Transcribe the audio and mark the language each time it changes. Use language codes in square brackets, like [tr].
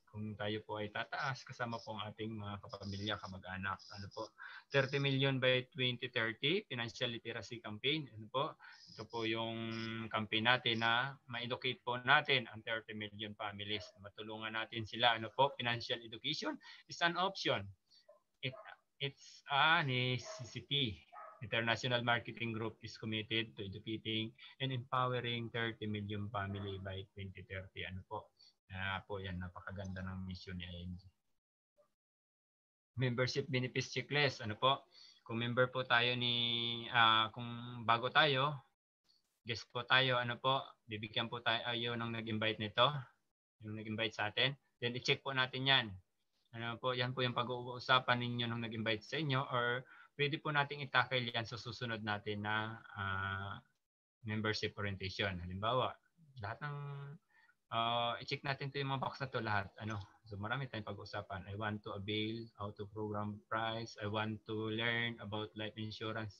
[tl] Kung tayo po ay tataas, kasama po ang ating mga kapamilya, kamag-anak. Ano po? [en] 30 million by 2030, financial literacy campaign. [tl] Ano po? Ito po yung campaign natin na ma-educate po natin ang 30 million families. Matulungan natin sila. Ano po? [en] Financial education is an option. It's a necessity. International Marketing Group is committed to educating and empowering 30 million family by 2030. [tl] Ano po? Po yan, napakaganda ng mission ni IMG. [en] Membership benefits checklist. [tl] Ano po? Kung member po tayo kung bago tayo, guest po tayo, ano po, bibigyan po tayo ng nag-invite nito, yung nag-invite sa atin. Then i-check po natin yan. Ano po, yan po yung pag-uusapan ninyo nung nag-invite sa inyo or pwede po nating i-tackle yan sa susunod natin na membership orientation. Halimbawa, lahat ng i-check natin ito yung mga box na to lahat. So marami tayong pag-usapan. [en] I want to avail auto program price. I want to learn about life insurance.